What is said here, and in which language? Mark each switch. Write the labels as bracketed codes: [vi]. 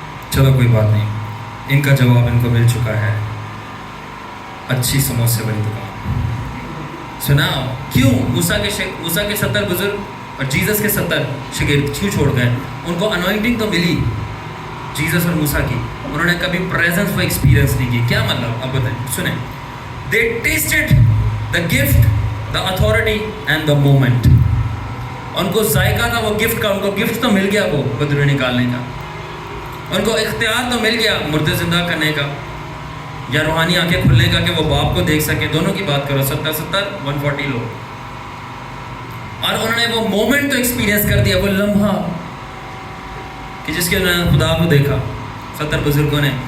[ur] چلو کوئی بات نہیں، ان کا جواب ان کو مل چکا ہے، اچھی سموسے والی دکان. سناؤ کیوں موسیٰ کے 70 بزرگ اور جیزس کے 70 شاگرد کیوں چھوڑ گئے؟ ان کو انوائنٹنگ تو ملی جیزس اور موسیٰ کی، انہوں نے کبھی پریزنس کو ایکسپیرینس نہیں کی. کیا مطلب؟ اب بتائیں، سنیں. [en] They tasted the gift, the authority and the moment. [ur] ان کو ذائقہ تھا وہ گفٹ کا، ان کو گفٹ تو مل گیا وہ بدرویں نکالنے کا، ان کو اختیار تو مل گیا مردے زندہ کرنے کا یا روحانی آنکھیں کھلنے کا کہ وہ باپ کو دیکھ سکے. دونوں کی بات کرو، 140 لوگ، اور انہوں نے وہ مومنٹ تو ایکسپیرینس کر دیا، وہ لمحہ کہ جس کے انہوں نے خدا کو دیکھا 70 بزرگوں نے.